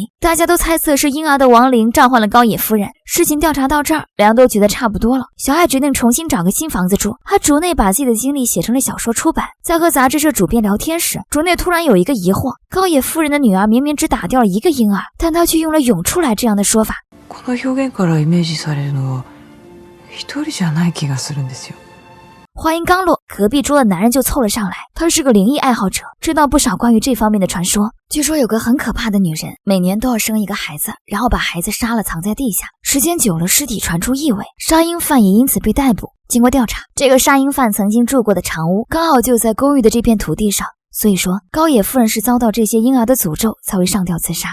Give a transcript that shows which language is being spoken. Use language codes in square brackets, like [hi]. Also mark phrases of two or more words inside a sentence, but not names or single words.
[zh] 大家都猜测是婴儿的亡灵召唤了高野夫人。事情调查到这儿，两人都觉得差不多了。小爱决定重新找个新房子住，她竹内把自己的经历写成了小说出版。在和杂志社主编聊天时，竹内突然有一个疑惑，高野夫人的女儿明明只打掉了一个婴儿，但她却用了涌出来这样的说法。 [ja] この表現からイメージされるのは一人じゃない気がするんですよ。 [zh] 话音刚落，隔壁桌的男人就凑了上来，他是个灵异爱好者，知道不少关于这方面的传说。据说有个很可怕的女人，每年都要生一个孩子，然后把孩子杀了藏在地下，时间久了尸体传出异味，杀婴犯也因此被逮捕。经过调查，这个杀婴犯曾经住过的长屋刚好就在公寓的这片土地上，所以说高野夫人是遭到这些婴儿的诅咒才会上吊自杀。